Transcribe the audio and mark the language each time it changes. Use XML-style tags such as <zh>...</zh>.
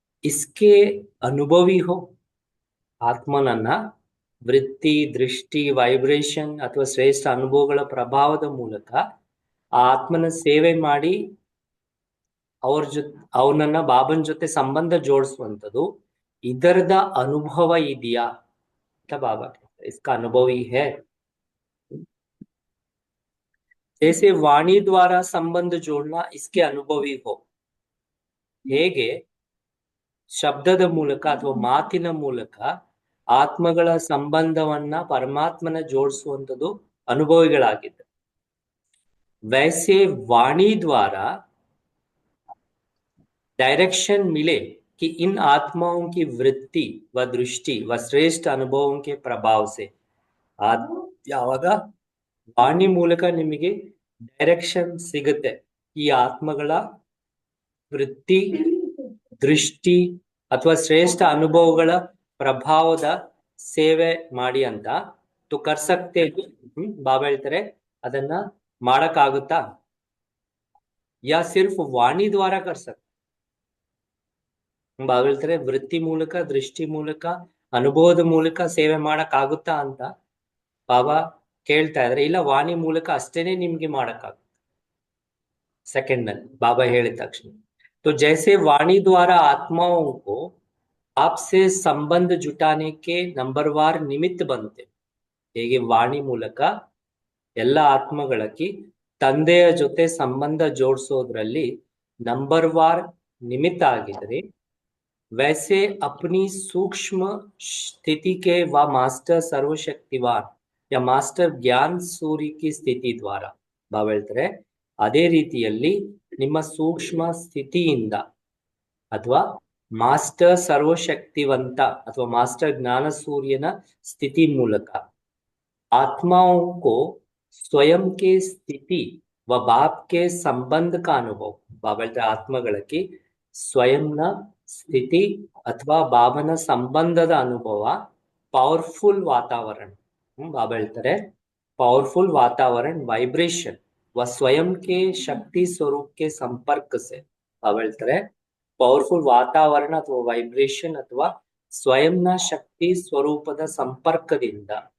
<hi>ಇಸ್ಕೆ ಅನುಭವಿ ಹೋ</hi> <kn>ಆತ್ಮನನ್ನ ವೃತ್ತಿ ದೃಷ್ಟಿ ವೈಬ್ರೇಷನ್ ಅಥವಾ ಶ್ರೇಷ್ಠ ಅನುಭವಗಳ ಪ್ರಭಾವದ ಮೂಲಕ ಆ ಆತ್ಮನ ಸೇವೆ ಮಾಡಿ ಅವನನ್ನ ಬಾಬನ್ ಜೊತೆ ಸಂಬಂಧ ಜೋಡಿಸುವಂಥದ್ದು. ಇದರದ ಅನುಭವ ಇದೆಯಾ ಅಂತ ಬಾಬಾ</kn> <hi>इसका अनुभवी है. जैसे वाणी द्वारा संबंध जोड़ना इसके अनुभवी हो.</hi> <kn>ಹೇಗೆ ಶಬ್ದದ ಮೂಲಕ ಅಥವಾ ಮಾತಿನ ಮೂಲಕ ಆತ್ಮಗಳ ಸಂಬಂಧವನ್ನ ಪರಮಾತ್ಮನ ಜೋಡಿಸುವಂಥದ್ದು ಅನುಭವಿಗಳಾಗಿದೆ.</kn> <hi>वैसे वाणी द्वारा डायरेक्शन मिले कि इन आत्माओं की वृत्ति व दृष्टि व श्रेष्ठ अनुभवों के प्रभाव से</hi> <kn>ಯಾವಾಗ ವಾಣಿ ಮೂಲಕ ನಿಮಗೆ ಡೈರೆಕ್ಷನ್ ಸಿಗುತ್ತೆ ಈ ಆತ್ಮಗಳ ವೃತ್ತಿ ದೃಷ್ಟಿ ಅಥವಾ ಶ್ರೇಷ್ಠ ಅನುಭವಗಳ ಪ್ರಭಾವದ ಸೇವೆ ಮಾಡಿ ಅಂತ</kn> <hi>ತು ಕರ್ಸಕ್ತೆ.</hi> <kn>ಬಾಬಾ ಹೇಳ್ತಾರೆ ಅದನ್ನ ಮಾಡಕ್ಕಾಗುತ್ತಾ</kn> <hi>ಯಾ ಸಿರ್ಫ್ ವಾಣಿ ದ್ವಾರ ಕರ್ಸಕ್.</hi> <kn>ಬಾಬಾ ಹೇಳ್ತಾರೆ ವೃತ್ತಿ ಮೂಲಕ ದೃಷ್ಟಿ ಮೂಲಕ ಅನುಭವದ ಮೂಲಕ ಸೇವೆ ಮಾಡಕ್ ಆಗುತ್ತಾ ಅಂತ ಬಾಬಾ ಕೇಳ್ತಾ ಇದ್ರೆ. ಇಲ್ಲ ವಾಣಿ ಮೂಲಕ ಅಷ್ಟೇನೆ ನಿಮ್ಗೆ ಮಾಡಕ್ಕಾಗುತ್ತೆ.</kn> <hi>सेकंड में बाबा</hi> <kn>ಹೇಳಿದ ತಕ್ಷಣ</kn> <hi>तो जैसे वाणी द्वारा आत्माओं को आपसे संबंध जुटाने के नंबरवार निमित्त बनते.</hi> <kn>ಹೇಗೆ ವಾಣಿ ಮೂಲಕ ಎಲ್ಲ ಆತ್ಮಗಳಕ್ಕೆ ತಂದೆಯ ಜೊತೆ ಸಂಬಂಧ ಜೋಡಿಸೋದ್ರಲ್ಲಿ ನಂಬರ್ವಾರ್ ನಿಮಿತ್ತ ಆಗಿದ್ರೆ</kn> <hi>वैसे अपनी सूक्ष्म स्थिति के व मास्टर सर्वशक्तिवान या मास्टर ज्ञान सूर्य की स्थिति द्वारा</hi> <kn>ಬಾಬಾ ಹೇಳ್ತಾರೆ ಅದೇ ರೀತಿಯಲ್ಲಿ ನಿಮ್ಮ ಸೂಕ್ಷ್ಮ ಸ್ಥಿತಿಯಿಂದ ಅಥವಾ ಮಾಸ್ಟರ್ सर्वशक्तिवंत ಅಥವಾ मास्टर ज्ञान सूर्यನ ಸ್ಥಿತಿ ಮೂಲಕ</kn> <hi>आत्माओं को स्वयं के स्थिति व बाप के संबंध का अनुभव</hi> <kn>ಬಾಬಲ್ರ ಆತ್ಮಗಳಿಗೆ ಸ್ವಯಂನ ಸ್ಥಿತಿ ಅಥವಾ ಬಾಬನ ಸಂಬಂಧದ ಅನುಭವ ಪವರ್ಫುಲ್ ವಾತಾವರಣ ಬಾಬಾ ಹೇಳ್ತಾರೆ</kn> <hi>पावरफुल वातावरण वाइब्रेशन व स्वयं के शक्ति स्वरूप के संपर्क से</hi> <kn>ಬಾಬಾ ಹೇಳ್ತಾರೆ ಪವರ್ಫುಲ್ ವಾತಾವರಣ ಅಥವಾ ವೈಬ್ರೇಷನ್ ಅಥವಾ ಸ್ವಯಂನ ಶಕ್ತಿ ಸ್ವರೂಪದ ಸಂಪರ್ಕದಿಂದ</kn>